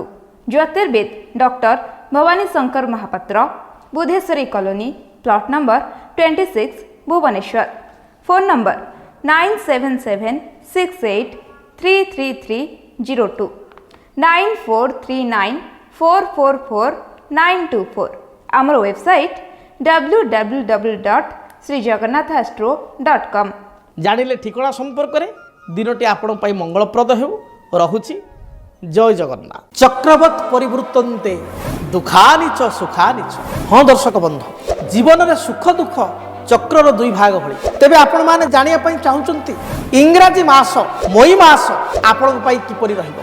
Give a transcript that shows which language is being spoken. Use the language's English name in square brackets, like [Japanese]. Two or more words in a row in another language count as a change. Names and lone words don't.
[Odia] ଜ୍ୟୋତିର୍ବିଦ ଡକ୍ଟର ଭବାନୀ ଶଙ୍କର ମହାପାତ୍ର, ବୁଧେଶ୍ୱରୀ କଲୋନୀ, ପ୍ଲଟ ନମ୍ବର 26, ଭୁବନେଶ୍ୱର। ଫୋନ୍ ନମ୍ବର 9776833302 9439444924। ଆମର ୱେବସାଇଟ୍ www.jyotirbids.com। www.srijagannathastro.com। ଜାଣିଲେ ଠିକଣା ସମ୍ପର୍କରେ ଦିନଟି ଆପଣଙ୍କ ପାଇଁ ମଙ୍ଗଳପ୍ରଦ ହେଉ। ରହୁଛି। ଜୟ ଜଗନ୍ନାଥ। [Sanskrit] ଚକ୍ରବତ୍ ପରିବୃତ୍ତନ୍ତେ ଦୁଃଖାନି ଚ ସୁଖାନି ଚ। [Odia] ହଁ ଦର୍ଶକ ବନ୍ଧୁ, ଜୀବନରେ ସୁଖ ଦୁଃଖ ଚକ୍ରର ଦୁଇ ଭାଗ ଭଳି। ତେବେ ଆପଣମାନେ ଜାଣିବା ପାଇଁ ଚାହୁଁଛନ୍ତି ଇଂରାଜୀ ମାସ ମଇ ମାସ ଆପଣଙ୍କ ପାଇଁ କିପରି ରହିବ?